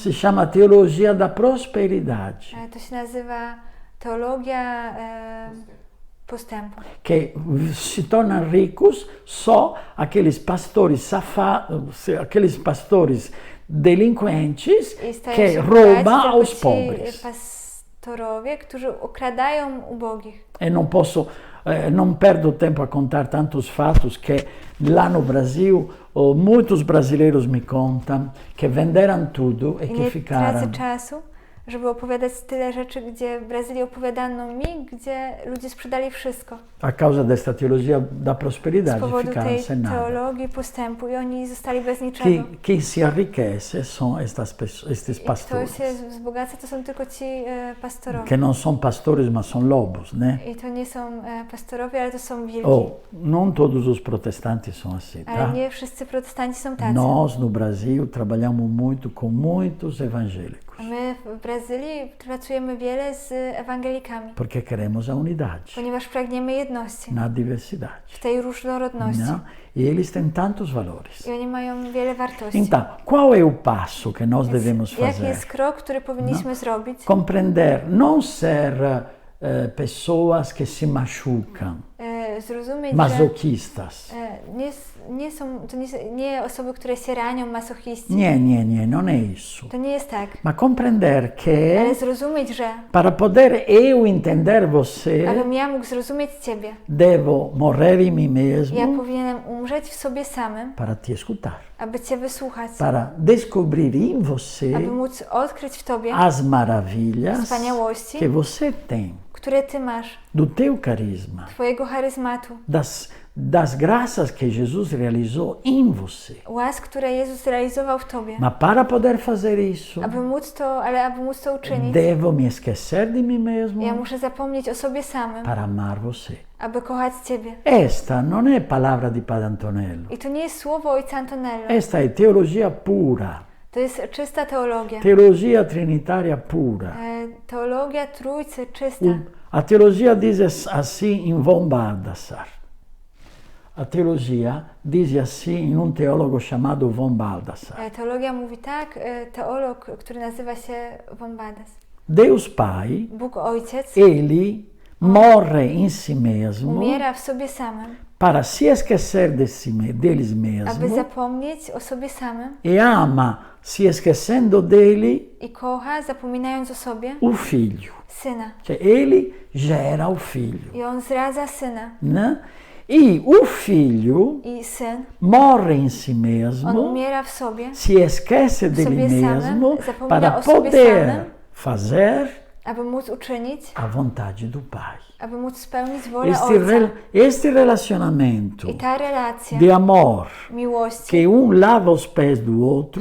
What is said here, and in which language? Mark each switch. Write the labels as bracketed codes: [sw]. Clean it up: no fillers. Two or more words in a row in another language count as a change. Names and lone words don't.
[pt] Se chama teologia da prosperidade, [pl] To się nazywa teologia postępu. [pt] que se tornam ricos só aqueles pastores safados, aqueles pastores delinquentes [pl] I stają [pt] que [pl] się [pt] roubam [pl] bogaci [pt] aos [pl] tylko ci [pt] pobres. [pl] pastorowie, którzy okradają ubogich. [pt] E não perdo tempo a contar tantos fatos que lá no Brasil, muitos brasileiros me contam que venderam tudo e [pl] I [pt] que [pl] nie [pt] ficaram. [pl] tracę czasu, żeby opowiadać tyle rzeczy, gdzie w Brazylii opowiadano mi, gdzie ludzie sprzedali wszystko. [pt] A causa desta teologia da [pl] Z [pt] prosperidade, [pl] powodu [pt] ficaram [pl] tej [pt] sem nada. [pl] teologii postępu i oni zostali bez niczego. [pt] Quem se enriquece são estes [pl] I kto [pt] pastores, [pl] się wzbogaca, to są tylko ci pastorowie. [pt] que não são pastores, mas são lobos, né? [pl] I to nie są pastorowie, ale to są wilki. [pt] Não todos os protestantes são assim, [pl] Ale [pt] tá? [pl] nie wszyscy protestanci są tacy. [pt] Nós no Brasil trabalhamos muito com muitos evangélicos, [pl] A my w Brazylii pracujemy wiele z ewangelikami, [pt] porque queremos a unidade [pl] ponieważ pragniemy jedności [pt] na diversidade, [pl] w tej różnorodności. [pt] né? E eles têm tantos valores. [pl] I oni mają wiele wartości. [pt] Então, qual é o passo que nós [pl] Więc [pt] devemos [pl] jaki [pt] fazer? [pl] jest krok, który powinniśmy zrobić? [pt] Compreender, não ser pessoas que se machucam, [pl] Zrozumieć, że [pt] masoquistas. [pl] nie są to nie osoby, które się ranią, masochiści. Nie, [pt] não é isso. [pl] To nie jest tak. [pt] Mas compreender que [pl] Ale zrozumieć, że [pt] para poder eu entender você, [pl] abym ja mógł zrozumieć Ciebie, [pt] devo morrer em mim [pl] ja [pt] mesmo [pl] powinienem umrzeć w sobie samym, [pt] para te escutar, [pl] aby Cię wysłuchać, [pt] para descobrir em [pl] aby [pt] você [pl] móc odkryć w Tobie [pt] as maravilhas [pl] wspaniałości, [pt] que você tem, [pl] które Ty masz, [pt] do teu carisma, [pl] Twojego charyzmatu, [pt] das graças que Jesus realizou em você. [pl] łask, które Jezus realizował w Tobie. [pt] Mas para poder fazer isso, [pl] Aby móc to uczynić, [pt] devo me esquecer de mim mesmo [pl] ja muszę zapomnieć o sobie samym, [pt] para amar você. [pl] aby kochać Ciebie. [pt] Esta não é palavra de Padre Antonello. [pl] I to nie jest słowo Ojca Antonello. [pt] Esta é teologia pura, [pl] To jest czysta teologia. [pt] teologia trinitária pura. [pl] Teologia Trójcy czysta. [pt] A teologia diz assim em von Baldassar. A teologia diz assim em teólogo chamado von Baldassar. [pl] Teologia mówi tak, teolog, który nazywa się von Baldassar. [pt] Deus Pai, [pl] Bóg Ojciec [pt] ele morre em si mesmo [pl] umiera w sobie samym, [pt] para se esquecer deles [pl] aby [pt] mesmo [pl] zapomnieć o sobie samym [pt] e ama, se esquecendo dele, [pl] i kocha, zapominając o sobie, [pt] o Filho. [pl] Syna. [pt] Que ele gera o Filho, [pl] I On zradza Syna. [pt] né? E o Filho [pl] I Syn, [pt] morre em si [pl] On [pt] mesmo, [pl] umiera w sobie, [pt] se esquece dele [pl] sobie samym, [pt] mesmo [pl] zapomina [pt] para [pl] o sobie [pt] poder [pl] samym. [pt] fazer [pl] aby móc uczynić, [pt] a vontade do Pai. [pl] aby móc spełnić wolę Ojca. [pt] Este relacionamento [pl] I ta relacja [pt] de amor, [pl] miłości, [pt] que lava os pés do outro,